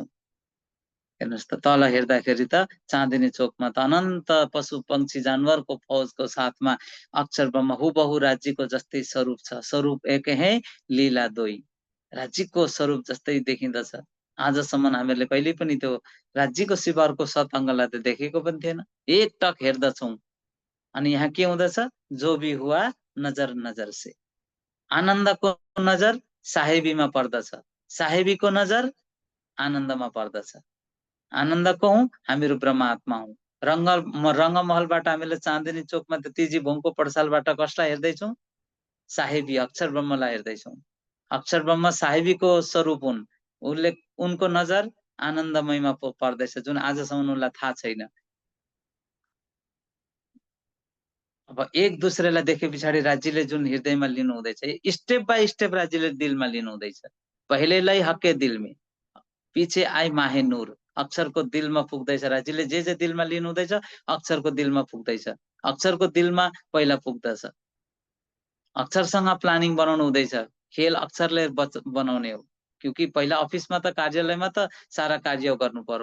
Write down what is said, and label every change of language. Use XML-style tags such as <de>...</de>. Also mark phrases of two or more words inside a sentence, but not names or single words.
<ne>हेर्नुहोस् त, तल हेर्दाखेरि त चाँदनी चोकमा त अनन्त पशु पंक्षी जानवरको फौजको साथमा अक्षर ब्रह्म हुबहु राज्यको जस्तै स्वरूप छ।</ne> <hi>स्वरूप एक है, लीला दोई।</hi> <ne>राज्यको स्वरूप जस्तै देखिँदछ। आजसम्म हामीहरूले कहिल्यै पनि त्यो राज्यको शिवरको सतअङ्गलाई त देखेको पनि थिएन। एकटक हेर्दछौँ अनि यहाँ के हुँदछ?</ne> <hi>जो भी हुआ नजर नजर से।</hi> <ne>आनन्दको नजर साहेबीमा पर्दछ, साहेबीको नजर आनन्दमा पर्दछ। आनन्द को हौं? हामीहरू ब्रह्मात्मा हौं। रङ्गमहलबाट हामीले चाँदनी चोकमा त तिजी भूमको पडसालबाट कसलाई हेर्दैछौँ? साहेबी अक्षर ब्रह्मलाई हेर्दैछौँ। अक्षर ब्रह्म साहेबीको स्वरूप हुन्। उनको नजर आनन्दमयमा पर्दैछ, जुन आजसम्म उनलाई थाहा छैन। अब एक दुसरेलाई देखे पछाडि राज्यले जुन हृदयमा लिनु हुँदैछ,</ne> <en>step by step</en> <ne>राज्यले दिलमा लिनु हुँदैछ।</ne> <hi>पहिलेलाई हक्के दिलमे, पीछे आई माहे नूर।</hi> <ne>अक्षरको दिलमा पुग्दैछ, राज्यले जे दिलमा लिनु हुँदैछ अक्षरको दिलमा पुग्दैछ। अक्षरको दिलमा पहिला पुग्दछ। अक्षरसँग प्लानिङ बनाउनु हुँदैछ। खेल अक्षरले बनाउने हो, क्योंकि पहिला अफिसमा त कार्यालयमा त सारा कार्य गर्नु पर्यो।</ne>